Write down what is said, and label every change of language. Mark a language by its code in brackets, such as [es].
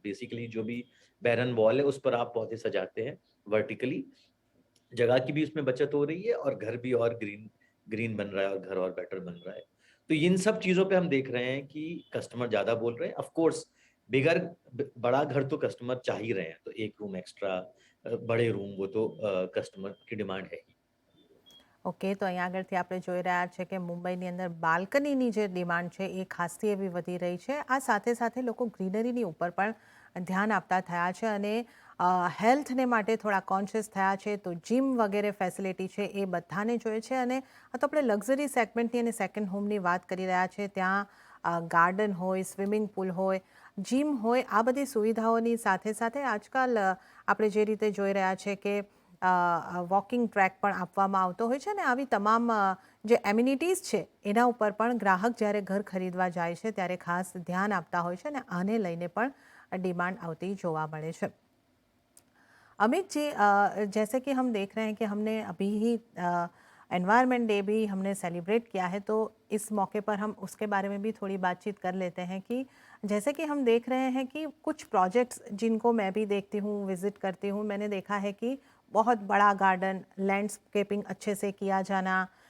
[hi] Basically जो भी बैरन wall है उस पर आप पौधे सजाते हैं वर्टिकली, जगह की भी उसमें बचत हो रही है और घर भी और ग्रीन ग्रीन बन रहा है और घर और बेटर बन रहा है। तो इन सब चीज़ों पे हम देख रहे हैं कि कस्टमर ज़्यादा बोल रहे हैं। ऑफ कोर्स बिगर ब बड़ा घर तो कस्टमर चाह ही रहे हैं, तो 1 रूम एक्स्ट्रा बड़े रूम वो तो कस्टमर की डिमांड है ही। [gu] ઓકે, તો અહીંયા આગળથી આપણે જોઈ રહ્યા છે કે મુંબઈની અંદર બાલ્કનીની જે ડિમાન્ડ છે એ ખાસી એવી વધી રહી છે. આ સાથે સાથે લોકો ગ્રીનરીની ઉપર પણ ધ્યાન આપતા થયા છે અને હેલ્થને માટે થોડા કોન્શિયસ થયા છે. તો જીમ વગેરે ફેસિલિટી છે એ બધાને જોઈએ છે અને આ તો આપણે લક્ઝરી સેગમેન્ટની અને સેકન્ડ હોમની વાત કરી રહ્યા છે. ત્યાં ગાર્ડન હોય, સ્વિમિંગ પુલ હોય, જીમ હોય, આ બધી સુવિધાઓની સાથે સાથે આજકાલ આપણે જે રીતે જોઈ રહ્યા છે કે વોકિંગ ટ્રેક પણ આપવામાં આવતો હોય છે ને આવી તમામ જે એમ્યુનિટીઝ છે એના ઉપર પણ ગ્રાહક જ્યારે ઘર ખરીદવા જાય છે ત્યારે ખાસ ધ્યાન આપતા હોય છે અને આને લઈને પણ डिमांड आती जोवा મળે છે. [hi] अमित जी, जैसे कि हम देख रहे हैं कि हमने अभी ही एनवायरनमेंट डे भी हमने सेलिब्रेट किया है, तो इस मौके पर हम उसके बारे में भी थोड़ी बातचीत कर लेते हैं कि जैसे कि हम देख रहे हैं कि कुछ प्रोजेक्ट्स जिनको मैं भी देखती हूँ, विजिट करती हूँ, मैंने देखा है कि बहुत बड़ा गार्डन, लैंडस्केपिंग अच्छे से किया जाना